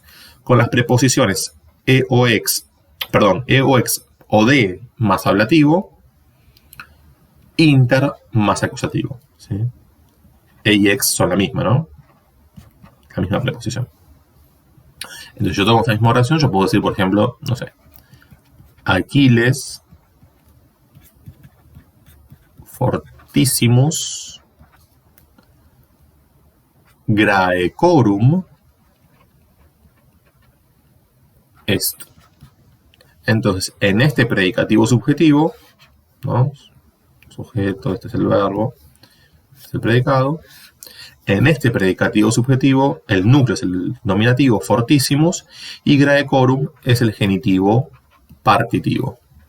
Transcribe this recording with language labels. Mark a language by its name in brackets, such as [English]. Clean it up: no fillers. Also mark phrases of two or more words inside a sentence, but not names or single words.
[Spanish] Con las preposiciones e o ex o de más ablativo, inter más acusativo, ¿sí? E y ex son la misma, ¿no? La misma preposición. Entonces yo tomo esta misma oración, yo puedo decir, por ejemplo, no sé, [Latin] Aquiles fortissimus Graecorum est. [Spanish] Entonces, en este predicativo subjetivo, ¿no? Sujeto, este es el verbo, este es el predicado. En este predicativo subjetivo, el núcleo es el nominativo fortissimus y Graecorum es el genitivo partitivo.